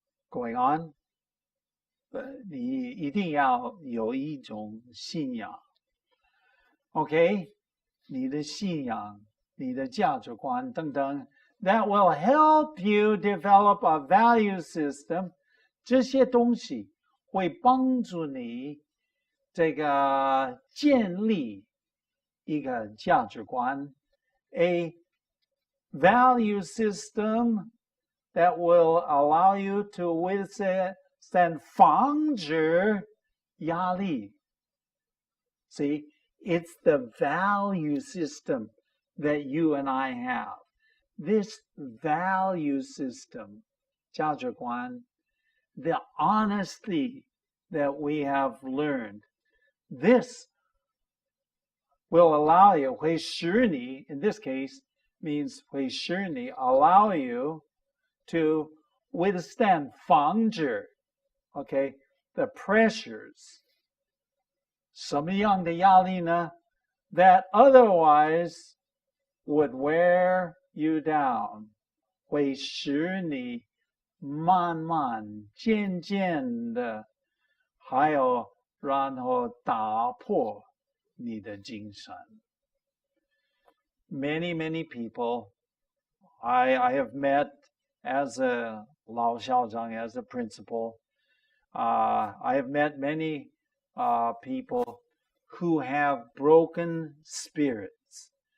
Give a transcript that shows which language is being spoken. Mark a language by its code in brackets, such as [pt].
[en] Going on, [zh] 你一定要有一种信仰 [en] Okay, [zh] 你的信仰你的价值观等等 [en] that will help you develop a value system. [zh] 这些东西会帮助你这个建立一个价值观 [en] a value system that will allow you to withstand [zh] 防止压力 See, [en] It's the value system that you and I have. This value system, [zh] 价值观, [en] the honesty that we have learned, this will allow you, [zh] 会使你, [en] in this case, means 会使你, allow you to withstand [zh] 防止, [en] okay, the pressures. [zh] 什么样的压力呢? [en] That otherwise would wear you down. [zh] 会使你慢慢渐渐的还有然后打破你的精神. [en] Many people I have met as a [zh] 老校长, [en] as a principal. I have met many people who have broken spirits.